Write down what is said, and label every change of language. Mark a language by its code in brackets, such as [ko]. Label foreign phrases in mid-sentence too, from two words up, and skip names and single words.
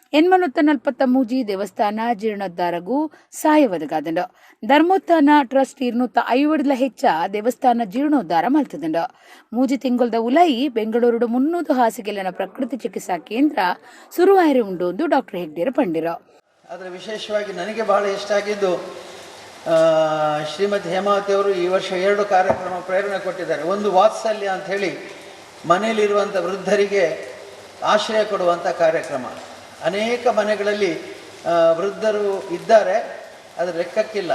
[tcy] 843 ದೇವಸ್ಥಾನ ಜೀರ್ಣೋದ್ಧಾರಗೂ ಸಹಾಯ ಒದಗಾದಂಡು. ಧರ್ಮೋತ್ಥಾನ ಟ್ರಸ್ಟ್ 250 ಹೆಚ್ಚ ದೇವಸ್ಥಾನ ಜೀರ್ಣೋದ್ಧಾರ ಮಲ್ತದಂಡು. 3 ತಿಂಗಳದ ಉಲೈ ಬೆಂಗಳೂರು 300 ಹಾಸಿಗೆಲನ ಪ್ರಕೃತಿ ಚಿಕಿತ್ಸಾ ಕೇಂದ್ರ ಸುರುವಾಯರೆ ಉಂಡು ಎಂದು ಡಾಕ್ಟರ್ ಹೆಗ್ಡೆರು ಪಂಡಿರು. [kn] ಆದರೆ ವಿಶೇಷವಾಗಿ ನನಗೆ ಬಹಳ ಇಷ್ಟ ಆಗಿದ್ದು ಶ್ರೀಮತಿ ಹೇಮಾವತಿ ಅವರು ಈ ವರ್ಷ 2 ಕಾರ್ಯಕ್ರಮ ಪ್ರೇರಣೆ ಕೊಟ್ಟಿದ್ದಾರೆ. ಒಂದು ವಾತ್ಸಲ್ಯ ಅಂತ ಹೇಳಿ ಮನೆಯಲ್ಲಿರುವಂಥ ವೃದ್ಧರಿಗೆ ಆಶ್ರಯ ಕೊಡುವಂಥ ಕಾರ್ಯಕ್ರಮ. ಅನೇಕ ಮನೆಗಳಲ್ಲಿ ವೃದ್ಧರು ಇದ್ದಾರೆ, ಅದರ ಲೆಕ್ಕಕ್ಕಿಲ್ಲ.